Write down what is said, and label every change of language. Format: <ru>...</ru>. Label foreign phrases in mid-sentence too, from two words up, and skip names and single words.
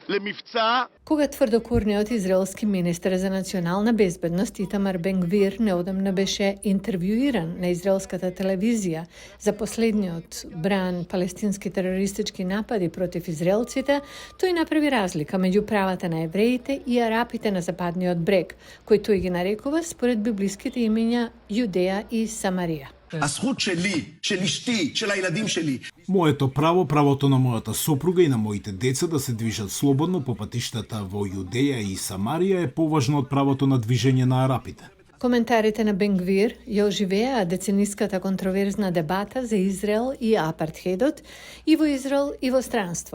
<mk>Кога тврдокурниот израелски министер за национална безбедност Итамар Бен-Гвир неодамна беше интервјуиран на израелската телевизија за последниот бран палестински терористички напади против израелците, тој направи разлика меѓу правата на евреите и арапите на западниот брег, кои тој ги нарекува според библиските имења Јудеја и Самарија.</mk> <he>הזכות שלי, של אשתי, של הילדים שלי.</he> <mk>Моето право, правото на мојата сопруга и на моите деца да се движат слободно по патиштата во Јудеја и Самарија е поважно од правото на движење на арапите. Коментарите на Бен-Гвир ја оживеа децениската контроверзна дебата за Израел и апартхедот и во Израел и во странство.</mk>